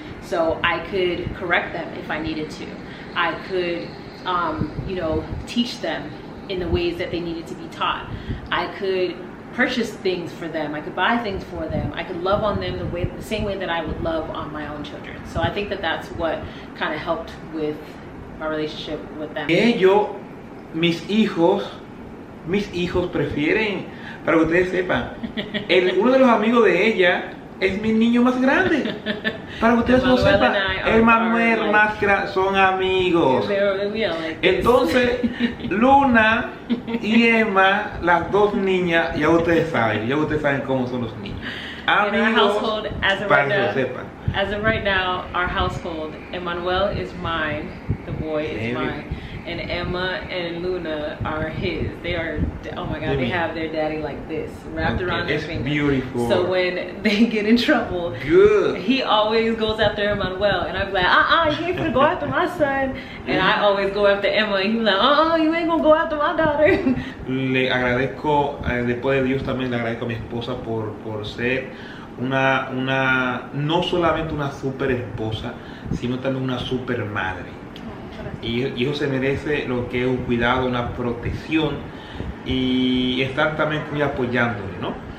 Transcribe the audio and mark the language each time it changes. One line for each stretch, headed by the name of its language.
English: So I could correct them if I needed to. I could, you know, teach them in the ways that they needed to be taught. I could purchase things for them. I could buy things for them. I could love on them the same way that I would love on my own children. So I think that that's what kind of helped with my relationship with them.
Spanish: Mis hijos prefieren, para que ustedes sepan, uno de los amigos de ella es mi niño más grande. Para que ustedes lo sepan, el Manuel más grande son amigos. Entonces, Luna y Emma, las dos niñas, ya ustedes saben cómo son los niños. Amigos, para que lo sepan.
English: As of right now, our household, Emmanuel is mine, the boy is mine, and Emma and Luna are his. They are, oh my God, they have their daddy like this, wrapped around their finger. Beautiful. So when they get in trouble, he always goes after Emmanuel, and I'm like, you ain't gonna go after my son. And I always go after Emma, and he's like, you ain't gonna go after my daughter.
Spanish: Le agradezco, después de Dios también le agradezco a mi esposa por ser no solamente una super esposa, sino también una super madre. Y eso se merece lo que es un cuidado, una protección y estar también muy apoyándole, ¿no?